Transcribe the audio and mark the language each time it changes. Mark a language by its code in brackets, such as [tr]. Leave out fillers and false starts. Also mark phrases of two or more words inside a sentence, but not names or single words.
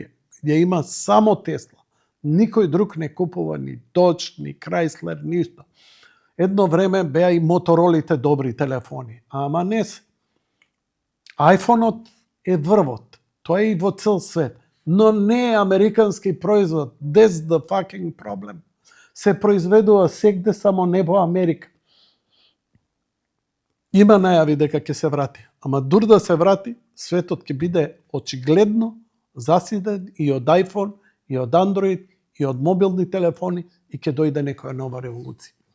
[mk] Ја има само Тесла. Никој друг не купува ни Dodge, ни Chrysler, ништо. Едно време беа и моторолите добри телефони, ама не се. iPhone-от е врвот. Тоа е и во цел свет. Но не е американски производ. [en] That's the fucking problem. [mk] Се произведува сегде, само не во Америка. Има најави дека ќе се врати. Ама дур да се врати, светот ќе биде очигледно засиден и од iPhone, и од Android, и од мобилни телефони, и ќе дојде некоја нова револуција.